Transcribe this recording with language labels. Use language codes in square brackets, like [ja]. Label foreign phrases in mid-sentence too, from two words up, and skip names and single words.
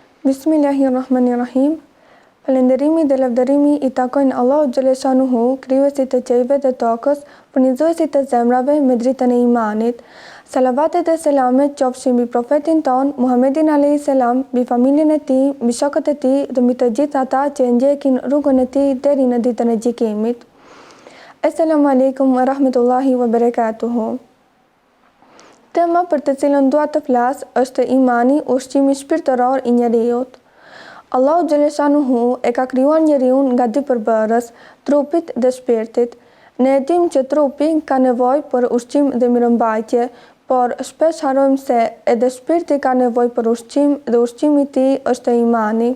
[sq] Bismillahirrahmanirrahim. Falënderimi dhe lavdërimi I takojnë [ar] الله جل شأنه, [sq] krijuesit të qiellit dhe tokës, furnizuesit të zemrave me dritën e imanit. Salavatet dhe selamet qofshin mbi profetin ton Muhammedin [ar] عليه السلام, [sq] mbi familjen e tij, mbi shokët e tij dhe mbi të gjithë ata që e ndjekin rrugën e tij deri në ditën e gjykimit. [ar] السلام عليكم ورحمة الله وبركاته. [sq] Tema për të cilën dua të flas është imani, ushqimi shpirtëror I njeriut. [ar] الله جل شأنه [sq] e ka krijuar njeriun nga dy përbërës, trupit dhe shpirtit. Ne e dim që trupi ka nevojë për ushqim dhe mirëmbajtje, por shpesh harrojmë se edhe shpirti ka nevojë për ushqim dhe ushqimi I tij është imani.